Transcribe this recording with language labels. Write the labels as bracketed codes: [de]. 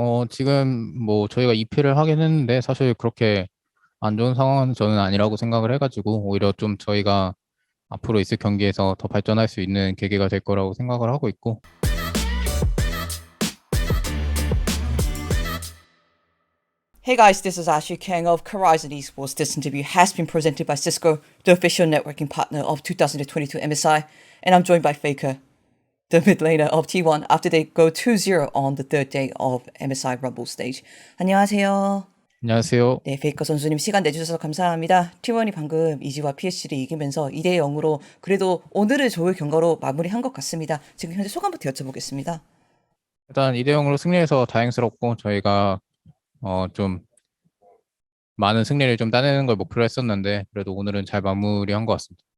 [ko] 지금 뭐 저희가 2패를 하긴 했는데 사실 그렇게 안 좋은 상황은 저는 아니라고 생각을 해가지고 오히려 좀 저희가 앞으로 있을 경기에서 더 발전할 수 있는 계기가 될 거라고 생각을 하고 있고. [en] Hey guys, this is Ashley Kang of Horizon Esports. This interview has been presented by Cisco, the official networking partner of 2022 MSI, and I'm joined by Faker, the mid laner of T1 after they go 2-0 on the third day of MSI Rumble stage. [ko] 안녕하세요. 안녕하세요. 네, 페이커 선수님 시간 내주셔서 감사합니다. T1이 방금 이지와 PSG를 이기면서 2대 0으로 그래도 오늘은 좋을 경과로 마무리한 것 같습니다. 지금 현재 소감부터 여쭤보겠습니다. 일단 2대 0으로 승리해서 다행스럽고 저희가 좀 많은 승리를 좀 따내는 걸 목표로 했었는데 그래도 오늘은 잘 마무리한 것 같습니다.